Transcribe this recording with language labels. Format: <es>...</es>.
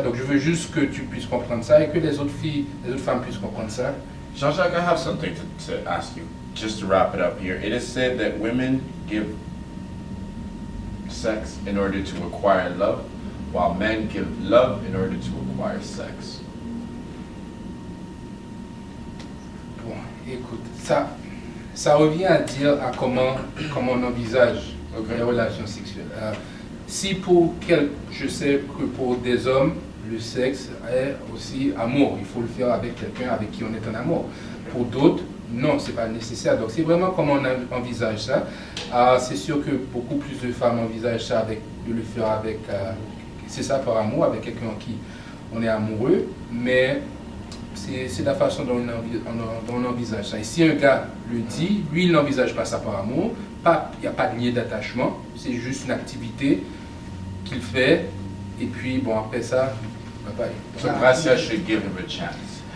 <fr>Donc je veux juste que tu puisses comprendre ça et que les autres femmes puissent comprendre ça.</fr> <en>Jean-Jacques, I have something to ask you, just to wrap it up here. It is said that women give sex in order to acquire love, while men give love in order to acquire sex.</en> <fr>Bon, écoute, ça revient à dire à comment on envisage les relations sexuelles. Si je sais que pour des hommes, le sexe est aussi amour. Il faut le faire avec quelqu'un avec qui on est en amour. Pour d'autres, non, c'est pas nécessaire. Donc c'est vraiment comment on envisage ça. C'est sûr que beaucoup plus de femmes envisagent ça de le faire avec, c'est ça par amour, avec quelqu'un en qui on est amoureux, mais c'est la façon dont on envisage ça. Et si un gars le dit, lui il n'envisage pas ça par amour, il n'y a pas de lien d'attachement, c'est juste une activité qu'il fait, et puis bon après ça, bye bye.</fr> <en>So Gracia should give him a chance.</en>